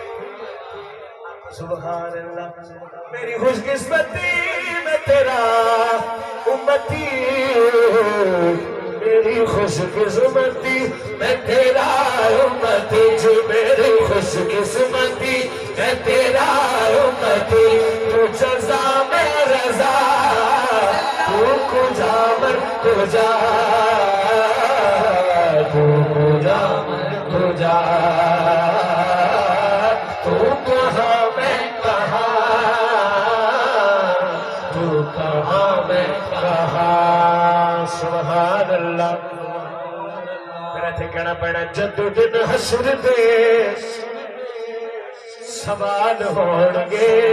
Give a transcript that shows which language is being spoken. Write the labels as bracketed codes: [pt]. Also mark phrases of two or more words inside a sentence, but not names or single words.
[ar] سبحان اللہ، [ur] میری خوش قسمتی میں تیرا امتی، میری خوش قسمتی میں تیرا امتی، جو میری خوش قسمتی میں تیرا امتی، تو جزا میں رضا، [fa] تو کجا من کجا، تو کجا من کجا، [ur] تو کہاں میں کہاں، تو کہاں میں کہاں، [ar] سبحان اللہ، [pa] میرا تھے کہنا پڑا جدو دن حشر دے سوال ہونگے،